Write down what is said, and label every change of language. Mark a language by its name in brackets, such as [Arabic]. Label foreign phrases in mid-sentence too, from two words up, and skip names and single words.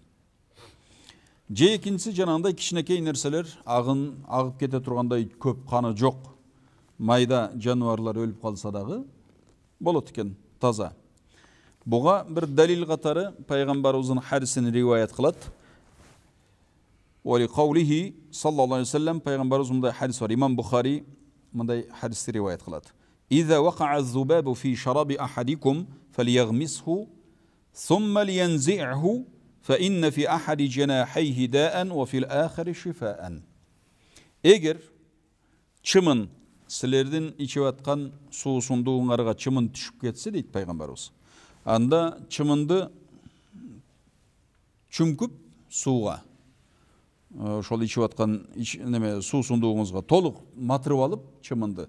[Kyrgyz] Же экинчиси жанагындай кичинекей нерселер, агып кете тургандай көп каны жок майда жаныбарлар өлүп калса дагы болот экен, таза. Буга бир далил катары пайгамбарыбыздын хадисин риваят кылат. [Arabic] ولقوله صلى الله عليه وسلم [Kyrgyz] пайгамбарыбыз мындай хадис бар. Имам Бухари мындай хадисти риваят кылат. [Arabic] إذا وقع الذباب في شراب أحدكم فليغمسه ثم لينزعه فإن في أحد جناحيه داء وفي الآخر شفاء. [Kyrgyz] Эгер чымын силердин ичип аткан суусундугуңарга чымын түшүп кетсе дейт пайгамбарыбыз. Анда чымынды чүмкүп сууга, ошол ичип аткан неме суусундугуңузга толук матырып алып чымынды.